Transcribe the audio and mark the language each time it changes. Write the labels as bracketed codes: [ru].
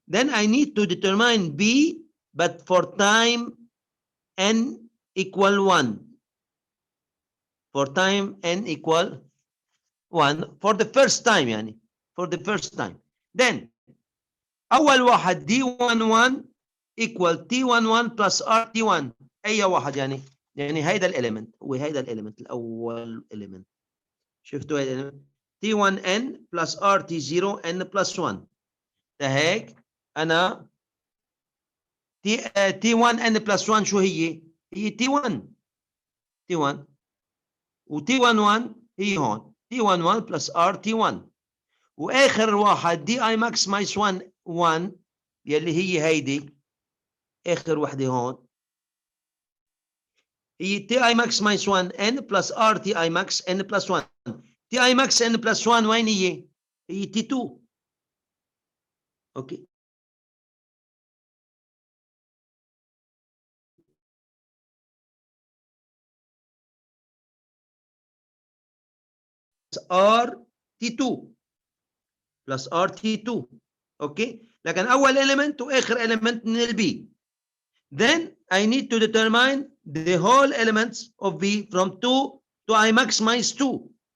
[en] Then I need to determine b, but for time n equal 1. For time n equal 1 for the first time يعني. For the first time. Then [ar] أول واحد [en] d11 equal t11 plus rt1. [ar] أي واحد يعني هيدا الإليمنت وهيدا الإليمنت الأول إليمنت. شفتوا هيدا [en] t1n plus rt0 n plus 1. [ar] هيك أنا t1n plus 1 شو هي t1 و t11 هي هون [en] t11 plus rt1. [ar] وآخر واحد [en] di max minus 1 [ar] يلي هي هيدي آخر وحدة هون هي [en] ti max minus 1 n plus rti max n plus 1. ti max n plus 1 [ar] وين هي [en] t2. Okay rt2 plus rt2. [ar] اوكي لكن اول element واخر element من البي. [en] Then I need to determine the whole elements of B from 2 to I max minus 2.